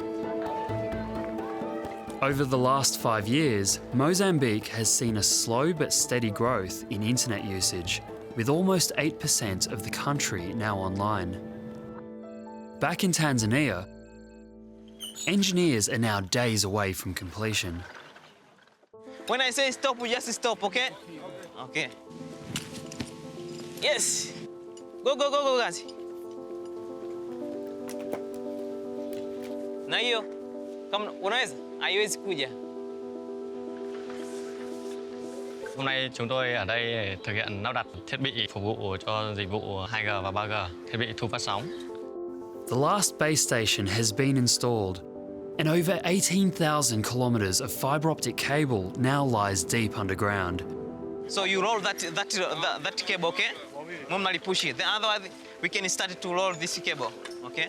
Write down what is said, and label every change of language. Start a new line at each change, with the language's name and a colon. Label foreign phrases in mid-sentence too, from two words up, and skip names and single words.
English: Over the last 5 years, Mozambique has seen a slow but steady growth in internet usage, with almost 8% of the country now online. Back in Tanzania, engineers are now days away from completion. When I say stop, we just stop, okay? Okay. Yes. Go, go, go, go, guys.
Swahili: Na hiyo, kama unaweza, haiwezi kuja.
Vietnamese: Hôm nay chúng tôi ở đây để thực hiện lắp đặt thiết bị phục vụ cho dịch vụ 2G và 3G, thiết bị thu phát sóng.
English: The last base station has been installed, and over 18,000 kilometres of fibre optic cable now lies deep underground. So you roll that cable, okay? Normally push it. Then otherwise, we can start to roll this cable, okay?